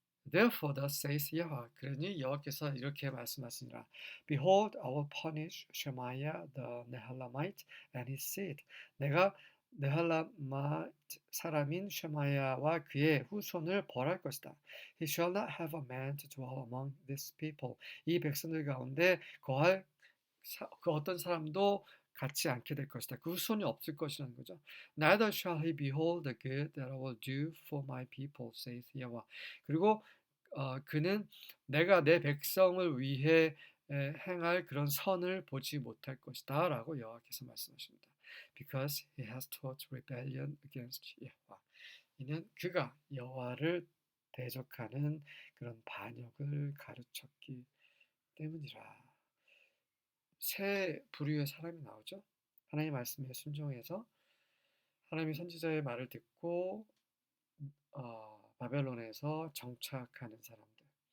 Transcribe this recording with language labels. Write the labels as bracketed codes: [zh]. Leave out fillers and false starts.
[en] Therefore thus says Yahweh [ko] 그러니 여호와께서 이렇게 말씀하시니라 [en] Behold I will punish Shemaiah the Nehelamite and his seed [ko] 내가 네헬라맛 사람인 쉐마야와 그의 후손을 벌할 것이다. [en] He shall not have a man to dwell among this people. [ko] 이 백성들 가운데 거할 그 어떤 사람도 갖지 않게 될 것이다. 그 후손이 없을 것이라는 거죠. [en] Neither shall he behold the good that I will do for my people, saith Yahweh. [ko] 그리고 그는 내가 내 백성을 위해 행할 그런 선을 보지 못할 것이다 라고 여호와께서 말씀하십니다. [en] Because he has taught rebellion against Yahweh. [ko] 이는 그가 여호와를 대적하는 그런 반역을 가르쳤기 때문이라. 세 부류의 사람이 나오죠. 하나님의 말씀에 순종해서 하나님의 선지자의 말을 듣고 바벨론에서 정착하는 사람들.